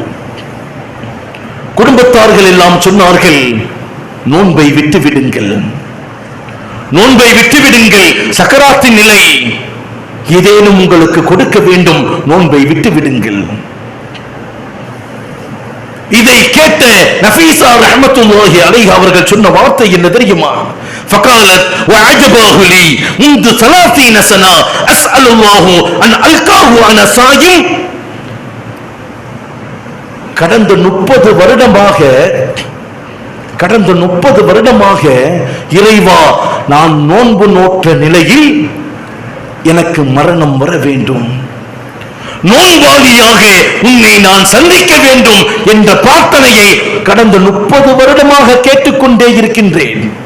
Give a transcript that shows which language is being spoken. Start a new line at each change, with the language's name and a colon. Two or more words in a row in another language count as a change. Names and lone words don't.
Tamil: குடும்பத்தார்கள் எல்லாம் சொன்னார்கள், நோன்பை விட்டு விடுங்கள், நோன்பை விட்டு விடுங்கள், சக்கராத்தின் நிலை, ஏதேனும் உங்களுக்கு கொடுக்க வேண்டும், நோன்பை விட்டு விடுங்கள். இதை கேட்ட நஃபீஸா
Arabic: رحمة الله عليها
Tamil: அவர்கள் சொன்ன வார்த்தை என்ன தெரியுமா?
Arabic: فقالت وعجبه لي منذ 30 سنة أسأل الله أن ألقاه أنا صائم.
Tamil: கடந்த 30 வருடமாக இறைவா, நான் நோன்பு நோற்ற நிலையில் எனக்கு மரணம் வர வேண்டும், நோன்பாளியாக உன்னை நான் சந்திக்க வேண்டும் என்ற பிரார்த்தனையை கடந்த 30 வருடமாக கேட்டுக்கொண்டே இருக்கின்றேன்.